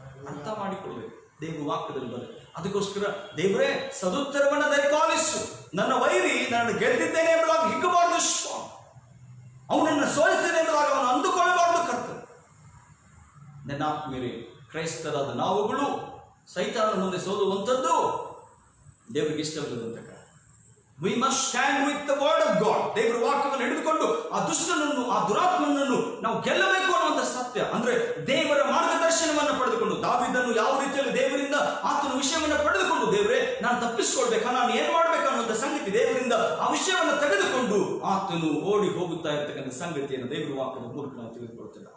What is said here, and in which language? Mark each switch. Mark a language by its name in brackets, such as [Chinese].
[Kannada] ಅರ್ಥ ಮಾಡಿಕೊಳ್ಳಬೇಕು, ದೇವರು ವಾಕ್ಯದಲ್ಲಿ ಬರುತ್ತೆ. ಅದಕ್ಕೋಸ್ಕರ ದೇವರೇ ಸದುತ್ತರವನ್ನು ದಯಪಾಲಿಸು, ನನ್ನ ವೈರಿ ನಾನು ಗೆದ್ದಿದ್ದೇನೆ ಎಂಬುದಾಗಿ ಹಿಗ್ಗಬಾರದು, ಅವನನ್ನು ಸೋಲಿಸ್ತೇನೆ ಎಂಬುದಾಗಿ ಅವನು ಅಂದುಕೊಳ್ಳಬಾರದು. ಕರ್ತವ್ಯ ನನ್ನ ಆತ್ಮೀಯರೇ, ಕ್ರೈಸ್ತರಾದ ನಾವುಗಳು ಸೈತಾನನ ಮುಂದೆ ಸೋಲುವಂಥದ್ದು ದೇವರಿಗೆ ಇಷ್ಟವಿಲ್ಲದಂತ ಕಾರಣ. [English] We must stand with the word of God. [Kannada] ದೇವರ ವಾಕ್ಯವನ್ನು ಹಿಡಿದುಕೊಂಡು ಆ ದುಷ್ಟನನ್ನು, ಆ ದುರಾತ್ಮನನ್ನು ನಾವು ಗೆಲ್ಲಬೇಕು ಅನ್ನುವಂಥ ಸತ್ಯ. ಅಂದ್ರೆ ದೇವರ ಮಾರ್ಗದರ್ಶನವನ್ನು ಪಡೆದುಕೊಂಡು, ದಾವೀದನು ಯಾವ ರೀತಿಯಲ್ಲಿ ದೇವರಿಂದ ಆತನ ವಿಷಯವನ್ನು ಪಡೆದುಕೊಂಡು, ದೇವರೇ ನಾನು ತಪ್ಪಿಸಿಕೊಳ್ಬೇಕಾ, ನಾನು ಏನ್ ಮಾಡ್ಬೇಕು ಅನ್ನುವಂಥ ಸಂಗತಿ ದೇವರಿಂದ ಆ ವಿಷಯವನ್ನು ತೆಗೆದುಕೊಂಡು ಆತನು ಓಡಿ ಹೋಗುತ್ತಾ ಇರ್ತಕ್ಕಂಥ ಸಂಗತಿಯನ್ನು ದೇವರ ವಾಕ್ಯದ ಮೂಲಕ ನಾವು ತಿಳಿದುಕೊಳ್ತೇವೆ.